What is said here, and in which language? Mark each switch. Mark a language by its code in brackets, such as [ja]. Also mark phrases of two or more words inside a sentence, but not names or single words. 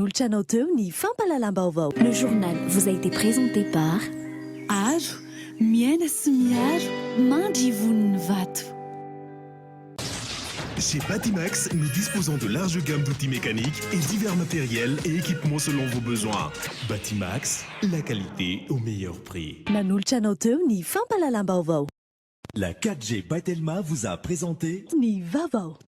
[fr] Le journal vous a été présenté par [mg] Aro, miaina sy miaro, mandry voniny vato. [fr] Chez Batimax, nous disposons de larges gammes d'outils mécaniques et divers matériels et équipements selon vos besoins. Batimax, la qualité au meilleur prix. [mg] Nanultra anao teo ny fampalalam-baovao. [fr] La 4G by Telma vous a présenté [mg] Ny vaovao.